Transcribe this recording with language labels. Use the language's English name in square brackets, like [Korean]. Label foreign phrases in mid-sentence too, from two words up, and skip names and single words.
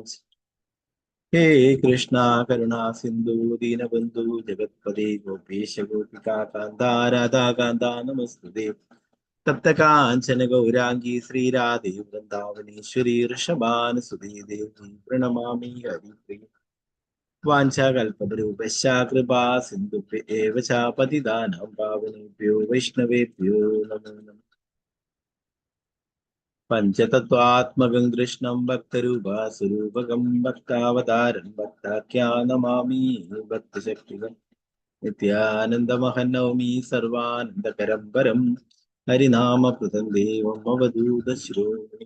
[Sanskrit] ഹേ കൃഷ്ണ കരുണാ സിന്ധു ദീനബന്ധു ജഗത്പദേ ഗോപീശ ഗോപികാകാന്ത രാധാകാന്ത നമസ്തുതേ. തപ്തകാഞ്ചന ഗൗരാംഗീ ശ്രീരാധേ വൃന്ദാവനേശ്വരി ഋഷഭാനുസുതേ ദേവി പ്രണമാമി ഹരിപ്രിയ. വാഞ്ചാകൽപതരൂപശ്ച കൃപാ സിന്ധുഭ്യ ഏവ ച പതിതാനാം പാവനേഭ്യോ വൈഷ്ണവേഭ്യോ നമോ നമഃ. പഞ്ചതത്വാത്മകം കൃഷ്ണം ഭക്തരൂപാസുരൂപകം ഭക്താവതാരം ഭക്താഖ്യാനമാമി ഭക്തശക്തികം. നിത്യാനന്ദമഹം നൗമി സർവാനന്ദകരം പരം ഹരിനാമപ്രദം ദേവം അവധൂതശ്രോമണി.